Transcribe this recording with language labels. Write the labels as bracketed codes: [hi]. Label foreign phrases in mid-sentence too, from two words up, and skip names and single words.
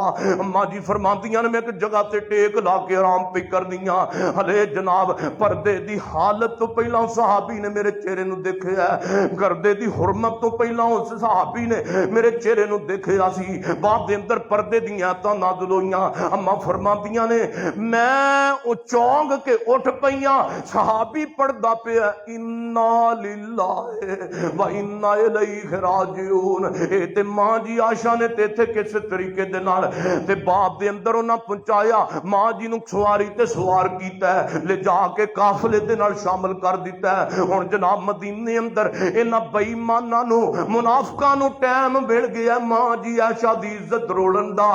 [pa] ਮਾਂ ਜੀ ਫ਼ਰਮਾਂਦੀਆਂ ਨੇ ਮੈਂ ਇੱਕ ਜਗ੍ਹਾ ਤੇ ਟੇਕ ਲਾ ਕੇ ਆਰਾਮ ਪੇ ਕਰਨੀਆਂ, ਹਲੇ ਜਨਾਬ ਪਰਦੇ ਦੀ ਹਾਲਤ ਤੋ ਪਹਿਲਾ ਸਹਾਬੀ ਨੇ ਮੇਰੇ ਚਿਹਰੇ ਨੂ ਵੇਖਿਆ, ਗਰਦੇ ਦੀ ਹੁਰਮਤ ਤੋ ਪਹਿਲਾ ਉਸ ਸਹਾਬੀ ਨੇ ਮੇਰੇ ਚਿਹਰੇ ਨੂ ਵੇਖਿਆ ਸੀ। ਬਾਦ ਦੇ ਅੰਦਰ ਪਰਦੇ ਦੀ ਆਇਤਾਂ ਨਾਜ਼ਿਲ ਹੋਈਆਂ। ਅੰਮਾ ਫ਼ਰਮਾਂਦੀਆਂ ਨੇ ਮੈਂ ਓ ਚੌਂਕ ਕੇ ਉੱਠ ਪਈਆਂ, ਸਹਾਬੀ ਪੜ੍ਹਦਾ ਪਿਆ [ar] إنا لله وإنا إليه راجعون. [pa] ਏ ਤੇ ਮਾਂ ਜੀ ਆਇਸ਼ਾ ਨੇ ਤੇ ਇੱਥੇ ਕਿਸ ਤਰੀਕੇ ਦੇ ਨਾਲ ਤੇ ਬਾਪ ਦੇ ਅੰਦਰ ਉਨ੍ਹਾਂ ਪਹੁੰਚਾਇਆ। ਮਾਂ ਜੀ ਨੂ ਸਵਾਰੀ ਤੇ ਸਵਾਰ ਕੀਤਾ ਹੈ, ਲੈ ਜਾ ਕੇ ਕਾਫ਼ਲੇ ਦੇ ਨਾਲ ਸ਼ਾਮਿਲ ਕਰ ਦਿੱਤਾ ਹੈ। ਹੁਣ ਜਨਾਬ ਮਦੀਨੇ ਅੰਦਰ ਇਨ੍ਹਾਂ ਬੇਈਮਾਨਾਂ ਨੂ ਮੁਨਾਫ਼ਿਕਾਂ ਨੂ ਟਾਈਮ ਮਿਲ ਗਿਆ ਮਾਂ ਜੀ ਆਇਸ਼ਾ ਦੀ ਇੱਜ਼ਤ ਰੋਲਣ ਦਾ।